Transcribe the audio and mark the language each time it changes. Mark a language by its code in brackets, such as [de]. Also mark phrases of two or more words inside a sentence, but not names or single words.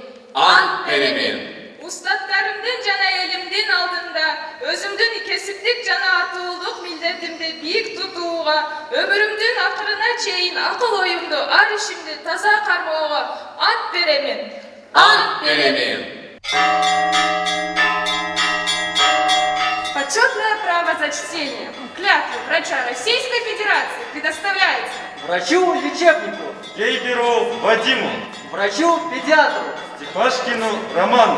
[ky] Ант беремин. Устаттарымдын жана элимдин алдында өзүмдүн кесиптик жана атуулдук милдетимди бийик тутууга, өмүрүмдүн акырына чейин акыл оюмду, ар ишимди таза кармоого ант беремин. Ант беремин. [ru] Почетное право зачтения клятвы врача Российской Федерации предоставляется Врачу-лечебнику Гейберу Вадиму, врачу-педиатру Степашкину Роману